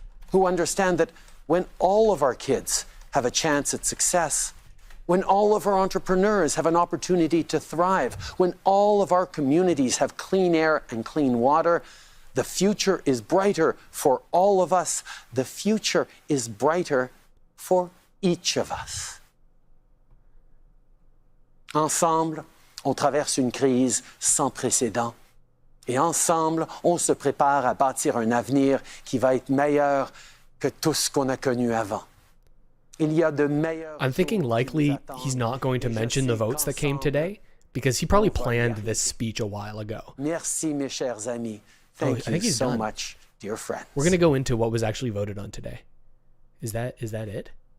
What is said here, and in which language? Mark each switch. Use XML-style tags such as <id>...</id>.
<en>Who understand that when all of our kids have a chance at success, when all of our entrepreneurs have an opportunity to thrive, when all of our communities have clean air and clean water, the future is brighter for all of us. The future is brighter for each of us.</en> <fr>Ensemble, on traverse une crise sans précédent. Et ensemble, on se prépare à bâtir un avenir qui va être meilleur que tout ce qu'on a connu avant.</fr> <en>I'm thinking likely he's not going to mention the votes that came today because he probably planned this speech a while ago.</en> <fr>Merci, mes chers amis.</fr> <en>Thank you so much, dear friends. We're going to go into what was actually voted on today. Is that it?</en>